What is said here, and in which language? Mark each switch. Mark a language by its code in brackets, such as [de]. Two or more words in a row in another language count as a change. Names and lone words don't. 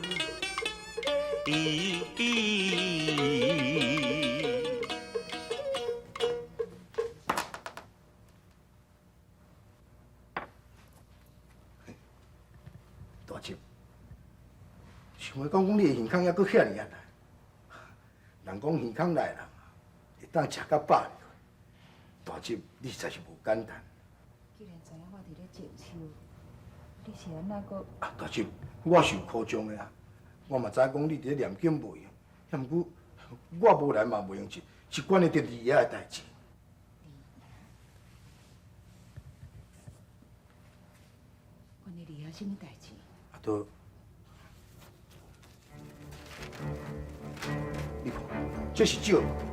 [nan] 大姐，想要讲你的耳孔还搁遐尼啊大，人讲耳孔内人会当食到饱哩。大姐，你实在是无简单。既然知影我伫咧静修，你是安那个？啊，大姐，我是有夸张的啊。我嘛知影讲你伫咧念经袂用，遐毋过我无来嘛袂用是关系到利益的代志。关你利益什么代志？啊，都，你看，这是酒。